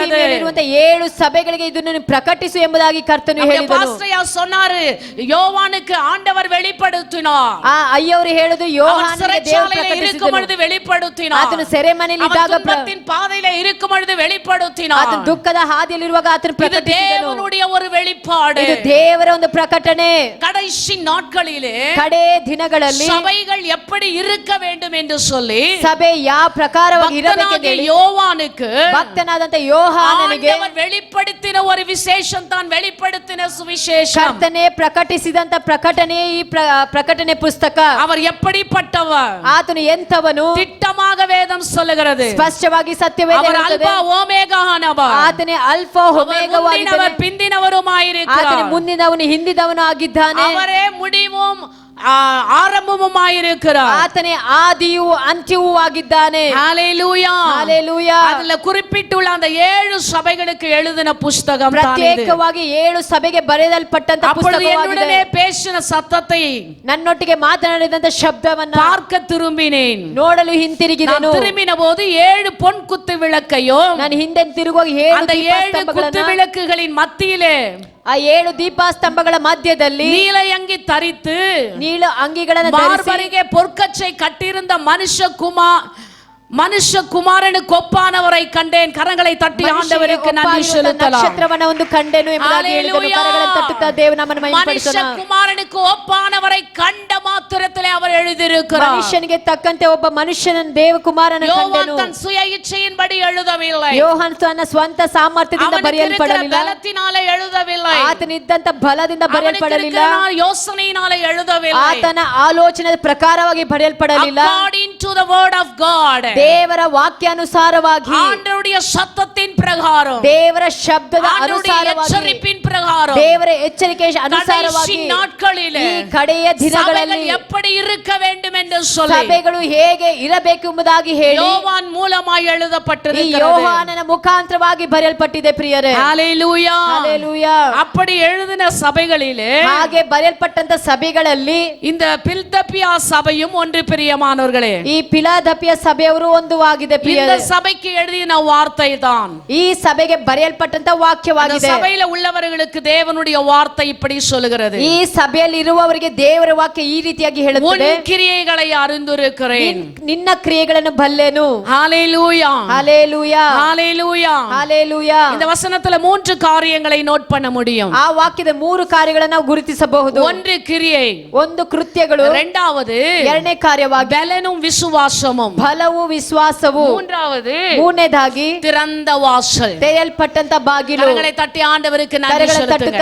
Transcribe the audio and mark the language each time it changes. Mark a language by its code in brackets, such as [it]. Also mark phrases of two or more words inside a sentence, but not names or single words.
[kn] ಅಸ್ಯಸೀಮೆಯಲ್ಲಿರುವಂತ 7 ಸಭೆಗಳಿಗೆ ಇದನ್ನು ಪ್ರಕಟಿಸು ಎಂಬುದಾಗಿ ಕರ್ತನು ಹೇಳಿದನು. [ta] பாஸ்டர்யா சொன்னாரு, யோவானுக்கு ஆண்டவர் வெளிப்படுத்தினார். [kn] ಆ ಅಯ್ಯವರು ಹೇಳುದು ಯೋಹಾನನಿಗೆ ದೇವರು [ta] இருக்கும் பொழுது [kn] ಪ್ರಕಟಿಸಿದನು. [ta] வெளிப்படுத்தினார். [kn] ಆತನು ಸೆರೆಮನೆಯಲ್ಲಿ ಇದ್ದಾಗ [ta] துன்பத்தின் பாதையில இருக்கும் பொழுது வெளிப்படுத்தினார். [kn] ಆತನು ದುಃಖದ ಹಾದಿಯಲ್ಲಿರುವಾಗ ಆತನು [ta] இது [kn] ಪ್ರಕಟಿಸಿದನು. [ta] தேவனுடைய ஒரு வெளிப்பாடு. [kn] ಇದು ದೇವರ ಒಂದು ಪ್ರಕಟಣೆ. [ta] கடைசி நாட்களிலே [kn] ಕಡೆ ದಿನಗಳಲ್ಲಿ [ta] சபைகள் எப்படி இருக்க வேண்டும் என்று சொல்லி [kn] ಸಭೆ ಯಾವ ಪ್ರಕಾರವಾಗಿ ಇರಬೇಕೆಂದು [ta] பக்தனாகிய [kn] ಹೇಳಿ [ta] யோவானுக்கு [kn] ಭಕ್ತನಾದಂತ ಯೋಹಾನನಿಗೆ [ta] ஆண்டவர் வெளிப்படுத்தின ஒரு விசேஷம் தான், வெளிப்படுத்தின சுவிசேஷம். [kn] ಕರ್ತನೆ ಪ್ರಕಟಿಸಿದಂತ ಪ್ರಕಟಣೆ ಈ ಪ್ರಕಟಣೆ ಪುಸ್ತಕ. [ta] அவர் எப்படிப்பட்டவர்? [kn] ಆತನು ಎಂತವನು [ta] திட்டமாக வேதம் சொல்லுகிறது. [kn] ಸ್ಪಷ್ಟವಾಗಿ ಸತ್ಯವೇದ [ta] அவர் [kn] ಹೇಳುತ್ತದೆ. [ta] அல்பா ஓமேகானவர். [kn] ಆತನೇ ಅಲ್ಫಾ ಒಮೇಗವಾಗಿದ್ದಾನೆ. [ta] முந்தினவர் பிந்தினவருமாயிருக்கிறார். [kn] ಆತನೇ ಮುಂದಿನವನು ಹಿಂದಿನವನು ಆಗಿದ್ದಾನೆ. [ta] அவரೇ முடிவும் ஆரம்பமுமாயிருக்கிறார். [kn] ಆತನೇ ಆದಿಯೂ ಅಂತ್ಯವೂ ಆಗಿದ್ದಾನೆ. [ta] ஹalleluya. [kn] ಹಲ್ಲೆಲೂಯಾ. [ta] அதுல குறிப்பிட்டுள்ள அந்த 7 சபைகளுக்கு எழுதின புஸ்தகம் தான் இது. [kn] ಪ್ರತ್ಯೇಕವಾಗಿ 7 ಸಭೆಗೆ ಬರೆಯಲ್ಪಟ್ಟಂತ [ta] அப்பொழுது [kn] ಪುಸ್ತಕವಾಗಿದೆ. [ta] என்னுடனே பேசின சத்தத்தை [kn] ನನ್ನೊಟ್ಟಿಗೆ ಮಾತನಾಡಿದಂತ ಶಬ್ದವನ್ನ [ta] பார்க்க திரும்பினேன். [kn] ನೋಡಲು ಹಿಂತಿರುಗಿದನು. [ta] திரும்பின போது 7 பொன் குத்து விளக்கையும் [kn] ನಾನು ಹಿಂದೆ ತಿರುಗುವಾಗ 7 [ta] அந்த 7 குத்து [kn] ದೀಪಸ್ತಂಭಗಳನ್ನ, [ta] விளக்குகளின் மத்தியிலே [kn] ಆ 7 ದೀಪಸ್ತಂಭಗಳ ಮಧ್ಯದಲ್ಲಿ [ta] நீல அங்கி தரித்து [kn] ನೀಲ ಅಂಗಿಗಳನ್ನು ಧರಿಸಿ [ta] மார்பரிಗೆ பொற்கச்சை கட்டியிருந்த மனுஷகுமாரனுக்கு ஒப்பானவரை கண்டேன். கரங்களை தட்டி ஆண்டவருக்கு நன்றி செலுத்தலாம். [kn] ನಕ್ಷತ್ರವನ್ನ ಒಂದು ಕಂಡೆನು ಎಂಬುದಾಗಿ ಹೇಳಿದನು. ಕರಗಳನ್ನು ತಟ್ಟುತ್ತಾ ದೇವನಾಮವನ್ನು ಮಹಿಮೆಪಡಿಸೋಣ. [ta] மனுஷகுமாரனுக்கு ஒப்பானவரை கண்ட மாத்திரத்திலே அவர் எழுதியிருக்கிறார். [kn] ಮನುಷ್ಯನಿಗೆ ತಕ್ಕಂತೆ ಒಬ್ಬ ಮನುಷ್ಯನನ್ನು ದೇವಕುಮಾರನ [ta] யோவான் [kn] ಕಂಡನು. [ta] தன் சுய இச்சையின்படி எழுதவில்லை. [kn] ಯೋಹಾನ ತನ್ನ ಸ್ವಂತ ಸಾಮರ್ಥ್ಯದಿಂದ ಬರೆಯಲ್ಪಡಲಿಲ್ಲ. [ta] ಬಲத்தினாலே எழுதவில்லை. [kn] ಆತನಿದ್ದಂತ ಬಲದಿಂದ ಬರೆಯಲ್ಪಡಲಿಲ್ಲ. [ta] ಯೋಚನೆಯಿನಾலே எழுதவில்லை. [kn] ಆತನ ಆಲೋಚನೆ ಪ್ರಕಾರವಾಗಿ ಬರೆಯಲ್ಪಡಲಿಲ್ಲ. [en] According to the word of God, [kn] ದೇವರ ವಾಕ್ಯಾನುಸಾರವಾಗಿ, [ta] ஆண்டவருடைய சத்தத்தின் பிரகாரம், [kn] ದೇವರ ಶಬ್ದದ [ta] ஆண்டவருடைய [kn] ಅನುಸಾರವಾಗಿ, [ta] எச்சரிப்பின் பிரகாரம், [kn] ದೇವರ ಎಚ್ಚರಿಕೆಯ ಅನುಸಾರವಾಗಿ [ta] கடைசி நாட்களிலே [kn] ಈ ಕಡೆಯ ದಿನಗಳಲ್ಲಿ [ta] சபைகள் எப்படி இருக்க வேண்டும் என்று சொல்லி [kn] ಸಭೆಗಳು ಹೇಗೆ ಇರಬೇಕು ಎಂಬುದಾಗಿ ಹೇಳಿ [ta] யோவான் மூலமாய் [kn] ಈ [ta] எழுதப்பட்டிருக்கிறது. [kn] ಯೋಹಾನನ ಮುಖಾಂತರವಾಗಿ ಬರೆಯಲ್ಪಟ್ಟಿದೆ ಪ್ರಿಯರೇ. [ta] ஹalleluya. [kn] ಹಲ್ಲೆಲೂಯಾ. [ta] அப்படி எழுதின சபைகளிலே [kn] ಹಾಗೆ ಬರೆಯಲ್ಪಟ್ಟಂತ ಸಭೆಗಳಲ್ಲಿ [ta] இந்த பில்தப்பியா சபையும் ஒன்று. பிரியமானவர்களே, [kn] ಈ ಫಿಲಾದೆಲ್ಫಿಯ ಸಭೆಯವರು ಒಂದು ಆಗಿದೆ [ta] இந்த [kn] ಪ್ರಿಯರೇ. [ta] சபைக்கு எழுதின வார்த்தை தான். [kn] ಈ ಸಭೆಗೆ ಬರೆಯಲ್ಪಟ್ಟಂತ [ta] அந்த [kn] ವಾಕ್ಯವಾಗಿದೆ. [ta] சபையில உள்ளவர்களுக்கு தேவனுடைய வார்த்தை இப்படி சொல்லுகிறது, [kn] ಈ ಸಭೆಯಲ್ಲಿ ಇರುವವರಿಗೆ ದೇವರ ವಾಕ್ಯ ಈ ರೀತಿಯಾಗಿ ಹೇಳುತ್ತದೆ, [ta] உன் கிரியைகளை அறிந்திருக்கிறேன். [kn] ನಿನ್ನ ಕ್ರಿಯೆಗಳನ್ನು ಬಲ್ಲೆನು. [ta] ஹalleluya. [kn] ಹಲ್ಲೆಲೂಯಾ. [ta] ஹalleluya. [kn] ಹಲ್ಲೆಲೂಯಾ. [ta] இந்த வசனத்துல 3 காரியங்களை நோட் பண்ண முடியும். [kn] ಆ ವಾಕ್ಯದ 3 ಕಾರ್ಯಗಳನ್ನು ನಾವು ಗುರುತಿಸಬಹುದು. [ta] ஒன்று கிரியை, [kn] ಒಂದು ಕೃತ್ಯಗಳು, [ta] இரண்டாவது [kn] ಎರಡನೇ ಕಾರ್ಯವಾಗಿ [ta] பலனும் விசுவாசமும், [kn] ಫಲವು ವಿಶ್ವಾಸವು, [ta] மூன்றாவது [kn] ಮೂರನೇದಾಗಿ [ta] திறந்த வாசல். [kn] ತೆರೆಯಲ್ಪಟ್ಟಂತ ಬಾಗಿಲು. [ta] கரங்களை தட்டி ஆண்டவருக்கு நன்றி [kn] ಕರಗಳನ್ನು ತಟ್ಟುತ್ತಾ